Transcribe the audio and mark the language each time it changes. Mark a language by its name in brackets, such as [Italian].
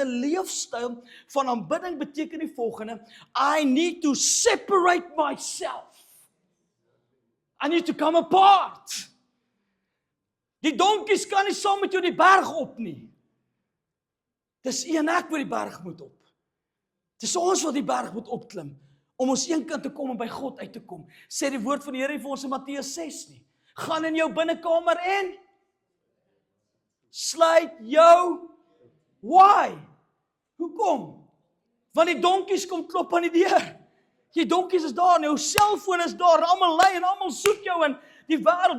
[Afrikaans] 'n leefstyl van aanbidding beteken die volgende: [English] I need to separate myself. I need to come apart. [Afrikaans] Die donkies kan nie saam met jou die berg op nie. Dis een ek wat die berg moet op. Dis ons wat die berg moet opklim, om ons eenkant te kom en by God uit te kom. Sê die woord van die Here vir ons in Matteus 6 nie. Gaan in jou binnekamer en sluit jou. Why? Hoekom? Want die donkies kom klop aan die deur. Die donkies is daar, en jou selfoon is daar, en almal lei en almal soek jou in die wêreld.